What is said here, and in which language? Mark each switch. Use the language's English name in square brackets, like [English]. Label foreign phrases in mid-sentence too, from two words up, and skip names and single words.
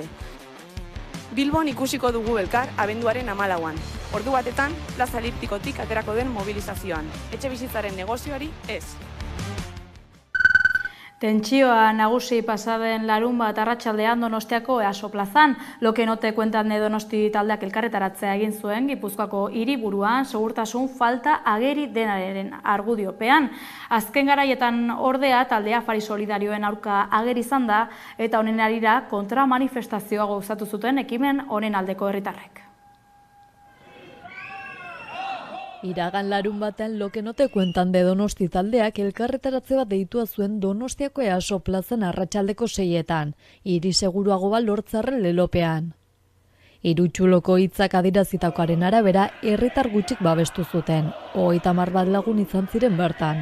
[Basque] Bilbon ikusiko dugu elkar abenduaren 14an. Ordu batetan, plaza eliptikotik aterako den mobilizazioan. Etxebizitzaren negozioari ez. Tentsioa nagusi pasaden larunbat arratsaldean Donostiako EASO plazan. Lo que no te cuentan de Donosti taldeak elkarretaratzea egin zuen Gipuzkoako hiriburuan segurtasun falta ageri denaren argudiopean. Azken garaietan ordea taldea Afari Solidarioen aurka ageri izan da eta honen harira kontra manifestazioa gauzatu zuten ekimen honen aldeko herritarrek. Iragan larun batean Lo que no te cuentan de Donosti taldeak elkarretaratze bat deitua zuen Donostiako EASO plazan arratsaldeko 6etan, hiri seguruago bat lortzarren lelopean. Irutxuloko hitzak adierazitakoaren arabera, herritar gutxik babestu zuten, 30 bat lagun izan ziren bertan.